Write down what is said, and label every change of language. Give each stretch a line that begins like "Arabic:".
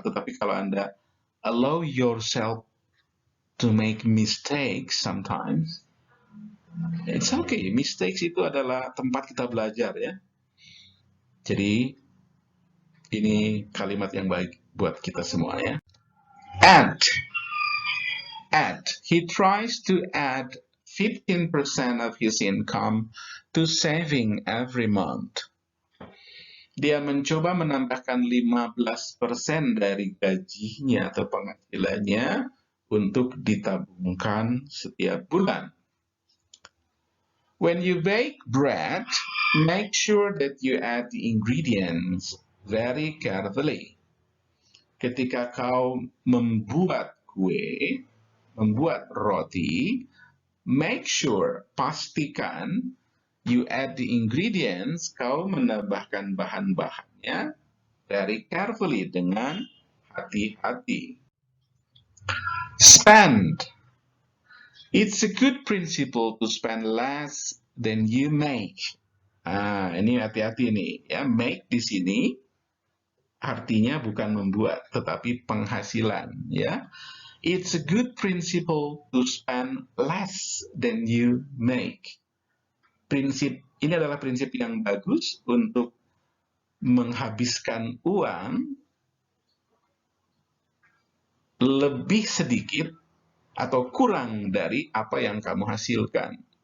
Indonesian: Tetapi kalau Anda
English: allow yourself to make mistakes sometimes, it's okay.
Indonesian: Mistakes itu adalah tempat kita belajar ya. Jadi ini kalimat yang baik buat kita semua ya.
English: Add. He tries to add 15% of his income to saving every month.
Indonesian: Dia mencoba menambahkan 15% dari gajinya atau penghasilannya untuk ditabungkan setiap bulan.
English: When you bake bread, make sure that you add the ingredients very carefully.
Indonesian: Ketika kau membuat kue, membuat roti,
English: make sure,
Indonesian: pastikan
English: you add the ingredients,
Indonesian: kau menambahkan bahan-bahannya
English: very carefully,
Indonesian: dengan hati-hati.
English: Spend. It's a good principle to spend less than you make.
Indonesian: Ini hati-hati nih ya, make di sini artinya bukan membuat, tetapi penghasilan ya.
English: It's a good principle to spend less than you make.
Indonesian: Ini adalah prinsip yang bagus untuk menghabiskan uang lebih sedikit atau kurang dari apa yang kamu hasilkan.